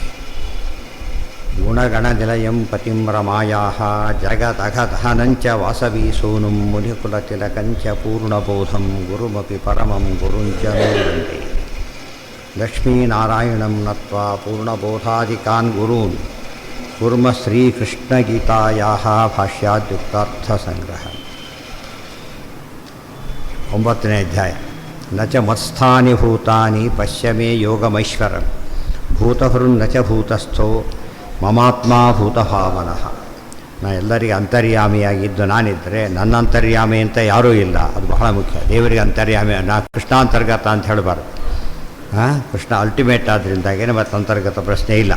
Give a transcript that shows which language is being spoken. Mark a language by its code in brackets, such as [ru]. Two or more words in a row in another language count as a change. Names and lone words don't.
[sa] ಗುಣಗಣನಿಲಯಂ ಪತಿಂ ರಮಾಯಾಃ ಜಗದಘದಹನಂಚ ವಾಸವಿ ಸೂನುಂ ಮುನಿಕುಲತಿಲಕಂಚ ಪೂರ್ಣಬೋಧಂ ಗುರುಮಪಿ ಪರಮಂ ಗುರುಂಚ ಮೇ ವಂದೇ ಲಕ್ಷ್ಮೀನಾರಾಯಣಂ ನತ್ವಾ ಪೂರ್ಣಬೋಧಾದಿಕಾನ್ ಗುರೂನ್ ಕುರ್ಮ ಶ್ರೀಕೃಷ್ಣಗೀತಾಯಾಃ ಭಾಷ್ಯಾದ್ಯುಕ್ತಾರ್ಥಸಂಗ್ರಹ. [kn] 9ನೇ ಅಧ್ಯಾಯ. [sa] ನ ಚ ಮತ್ಸ್ಥಾನಿ ಭೂತಾನಿ ಪಶ್ಯ ಮೇ ಯೋಗಮೈಶ್ವರಂ ಭೂತಹೃನ್ನ ಚ ಭೂತಸ್ಥೋ ಮಮಾತ್ಮ ಭೂತಭಾವನಃ. [kn] ನಾ ಎಲ್ಲರಿಗೆ ಅಂತರ್ಯಾಮಿಯಾಗಿದ್ದು ನಾನಿದ್ದರೆ ನನ್ನ ಅಂತರ್ಯಾಮಿ ಅಂತ ಯಾರೂ ಇಲ್ಲ. ಅದು ಬಹಳ ಮುಖ್ಯ. ದೇವರಿಗೆ ಅಂತರ್ಯಾಮಿ, ನಾ ಕೃಷ್ಣಾಂತರ್ಗತ ಅಂತ ಹೇಳಬಾರ್ದು. ಕೃಷ್ಣ ಅಲ್ಟಿಮೇಟ್ ಆದ್ದರಿಂದಾಗೇನೆ ಮತ್ತು ಅಂತರ್ಗತ ಪ್ರಶ್ನೆ ಇಲ್ಲ.